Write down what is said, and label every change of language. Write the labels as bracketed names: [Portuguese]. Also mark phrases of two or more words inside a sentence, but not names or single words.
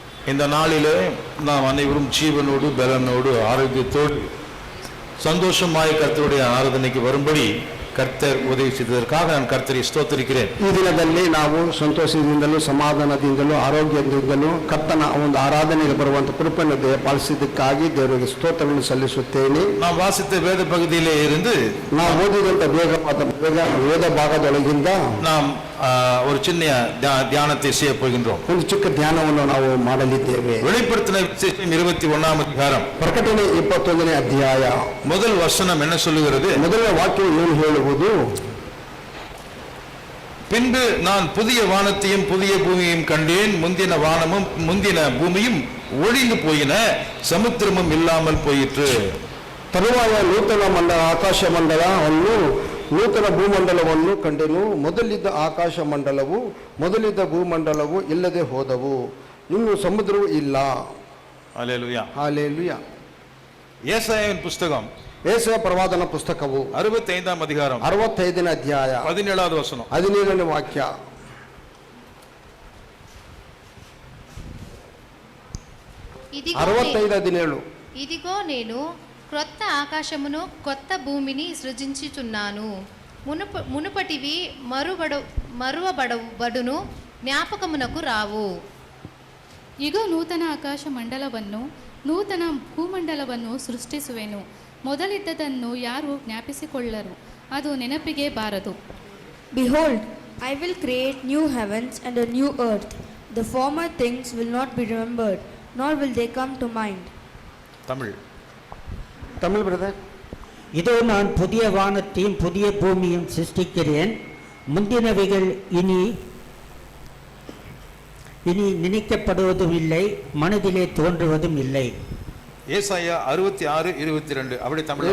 [Tamil] இந்த நாளிலே நாம் அனைவரும் ஜீவனோடு பலனோடு ஆரோக்கியத்தோடு சந்தோஷமாய் கர்த்தருடைய ஆராதனைக்கு வரும்படி கர்த்தர் உதவி செய்ததற்காக நான் கர்த்தரை ಸ್ತೋತ್ರಿக்கிறேன். [Kannada] ಈ ದಿನದಲ್ಲಿ ನಾವು ಸಂತೋಷದಿಂದಲೂ ಸಮಾಧಾನದಿಂದಲೂ ಆರೋಗ್ಯದಿಂದಲೂ ಕರ್ತನ ಒಂದು ಆರಾಧನೆಗೆ ಬರುವಂತ ಕೃಪೆಯನ್ನು ದಯಪಾಲಿಸಿದ್ದಕ್ಕಾಗಿ ದೇವರಿಗೆ ಸ್ತೋತ್ರವನ್ನು ಸಲ್ಲಿಸುತ್ತೇನೆ. [Tamil] நாம் வாசித்த வேத பகுதியிலே இருந்து [Kannada] ನಾವು ಓದಿದಂತ ವೇದ ಭಾಗದೊಳಗಿಂದ [Tamil] நாம் ஒரு சின்ன தியானத்தை செய்ய போகின்றோம். [Kannada] ಒಂದು ಚಿಕ್ಕ ಧ್ಯಾನವನ್ನು ನಾವು ಮಾಡಲಿದ್ದೇವೆ. [Tamil] வெளிப்படுத்தின விசேஷம் 21ஆம் அதிகாரம் [Kannada] ಪ್ರಕಟಣೆ 21ನೇ ಅಧ್ಯಾಯ [Tamil] முதல் வசனம் என்ன சொல்லுகிறது? [Kannada] ಮೊದಲನೇ ವಾಕ್ಯ ಏನು ಹೇಳುವುದು? [Tamil] பின்பு நான் புதிய வானத்தையும் புதிய பூமியையும் கண்டேன். முந்தின வானமும் முந்தின பூமியும் ஒழிந்து போயின, சமுத்திரமும் இல்லாமல் போயிற்று. [Kannada] ತರುವಾಯ ನೂತನ ಆಕಾಶ ಮಂಡಲವನ್ನು ನೂತನ ಭೂಮಂಡಲವನ್ನು ಕಂಡೆನು. ಮೊದಲಿದ್ದ ಆಕಾಶ ಮಂಡಲವು ಮೊದಲಿದ್ದ ಭೂಮಂಡಲವು ಇಲ್ಲದೆ ಹೋದವು, ಇನ್ನು ಸಮುದ್ರವೂ ಇಲ್ಲ. [Tamil] ஹல்லேலூயா. ஹல்லேலூயா. ஏசாயாவின் புத்தகம் [Kannada] ஏசாಯ ಪ್ರವಾದನ ಪುಸ್ತಕವು [Tamil] 65ஆம் அதிகாரம் [Kannada] 65ನೇ ಅಧ್ಯಾಯ [Tamil] 17வது வசனம் [Kannada] 17ನೇ ವಾಕ್ಯ. [Telugu] ఇదిగో నేను క్రొత్త ఆకాశమును కొత్త భూమిని సృజించుచున్నాను, మునుపటివి మరువబడును, ಜ್ಞಾಪಕమునకు రావు. [Kannada] ಇಗೋ ನೂತನ ಆಕಾಶ ಮಂಡಲವನ್ನು ನೂತನ ಭೂಮಂಡಲವನ್ನು ಸೃಷ್ಟಿಸುವೆನು, ಮೊದಲಿದ್ದದನ್ನು ಯಾರು ಜ್ಞಾಪಿಸಿಕೊಳ್ಳರು, ಅದು ನೆನಪಿಗೆ ಬಾರದು. [English] Behold, I will create new heavens and a new earth. The former things will not be remembered, nor will they come to mind. [Tamil] தமிழ் பிரதர். இதோ நான் புதிய வானத்தையும் புதிய பூமியும் சிருஷ்டிக்கிறேன், முந்தினவைகள் இனி நினைக்கப்படுவதும் இல்லை, மனதிலே தோன்றுவதும் இல்லை. ஏசாயா 66:22. அப்படி தமிழ்